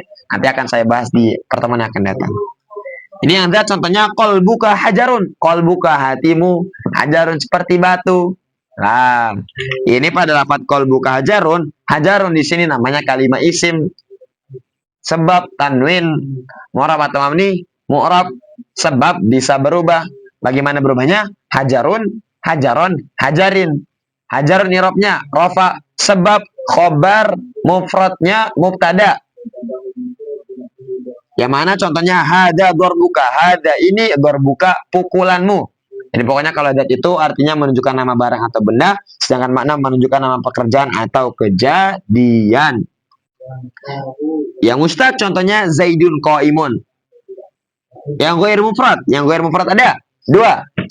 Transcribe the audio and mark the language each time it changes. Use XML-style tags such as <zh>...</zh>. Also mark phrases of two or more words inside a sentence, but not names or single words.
<id>Nanti akan saya bahas di pertemuan yang akan datang. Ini yang ada contohnya</id> <ar>قلبك حجر,</ar> <id>qalbuka hatimu, hajarun seperti batu. Nah, ini pada lafaz</id> <ar>قلبك حجر,</ar> <id>hajarun di sini namanya kalimat isim. Sebab tanwin mu'rab atau mabni, mu'rab, sebab bisa berubah. Bagaimana berubahnya?</id> <ar>حجرٌ، حجرًا، حجرٍ.</ar> <id>Hajarun irobnya rafa, sebab khobar mufradnya mubtada. Yang mana contohnya</id> <ar>هذا ضربك,</ar> <id>hada ini dorbuka pukulanmu. Jadi pokoknya kalau zat itu artinya menunjukkan nama barang atau benda, sedangkan makna menunjukkan nama pekerjaan atau kejadian. Yang mustaq contohnya</id> <ar>زيد قائم.</ar> <id>Yang</id> <ar>غير مفرد</ar> <id>ada 2.</id>